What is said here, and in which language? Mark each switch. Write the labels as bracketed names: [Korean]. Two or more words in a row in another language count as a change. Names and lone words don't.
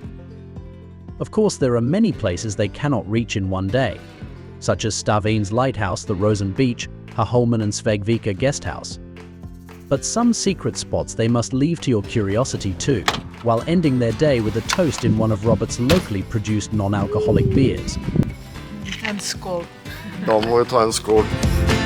[English] Of course, there are many places they cannot reach in one day, such as Stavines Lighthouse, the Rosen Beach, Haholmen and Svegvika Guesthouse. But some secret spots they must leave to your curiosity too, while ending their day with a toast in one of Robert's locally produced non-alcoholic beers. [Norwegian] En skål. Da må vi ta en skål.